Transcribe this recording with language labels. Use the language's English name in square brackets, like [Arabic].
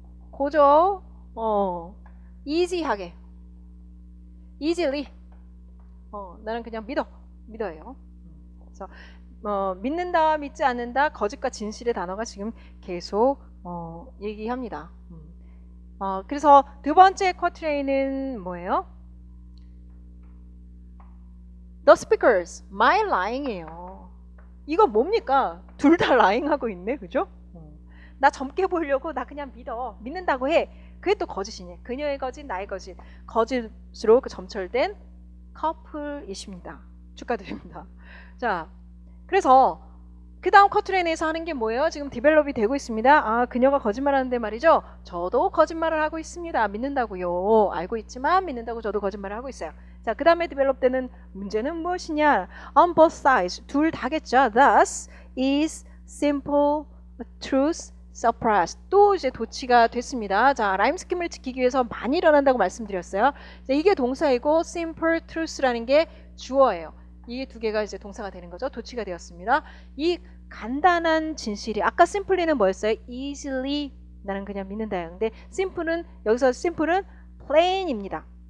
[Korean] 고저 easy하게 easily 나는 그냥 믿어요. 그래서 믿는다, 믿지 않는다, 거짓과 진실의 단어가 지금 계속 얘기합니다. 그래서 두 번째 쿼트레인은 뭐예요? [English] The speakers, my lying이에요. [Korean] 이거 뭡니까? 둘 다 lying하고 있네, 그죠? 나 젊게 보이려고 나 그냥 믿는다고 해. 그게 또 거짓이네. 그녀의 거짓, 나의 거짓, 거짓으로 점철된 커플이십니다. 축하드립니다. 자, 그래서 그 다음 쿼트레인에서 하는 게 뭐예요? 지금 디벨롭이 되고 있습니다. 그녀가 거짓말하는데 말이죠. 저도 거짓말을 하고 있습니다. 믿는다고요. 알고 있지만 믿는다고 저도 거짓말을 하고 있어요. 자, 그 다음에 develop 되는 문제는 무엇이냐? [English] On both sides, [Korean] 둘 다겠죠. [English] Thus is simple truth suppressed. [Korean] 또 이제 도치가 됐습니다. 자, 라임 스킴을 지키기 위해서 많이 일어난다고 말씀드렸어요. 자, 이게 동사이고 simple truth라는 게 주어예요. 이 두 개가 이제 동사가 되는 거죠. 도치가 되었습니다. 이 간단한 진실이 아까 simply는 뭐였어요? easily 나는 그냥 믿는다. 근데 simple은 여기서 simple은 plain입니다.